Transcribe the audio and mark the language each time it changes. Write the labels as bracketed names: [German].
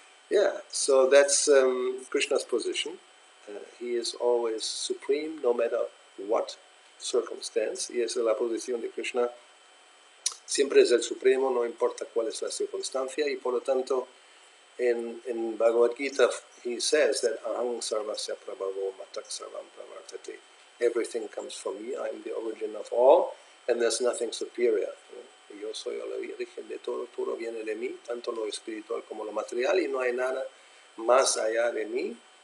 [English] Yeah, so that's Krishna's position. He is always supreme, no matter what circumstance. [Spanish] Y esa es la posición de Krishna. Siempre es el supremo, no importa cuál es la circunstancia. Y por lo tanto, en Bhagavad Gita, [English] he says that [Sanskrit] aham sarvasya prabhavo matak sarvam pravartate. [English] Everything comes from me, I am the origin of all, and there's nothing superior. [Spanish] Yo soy la origen de todo, todo viene de mí, tanto lo espiritual como lo material, y no hay nada más allá de mí.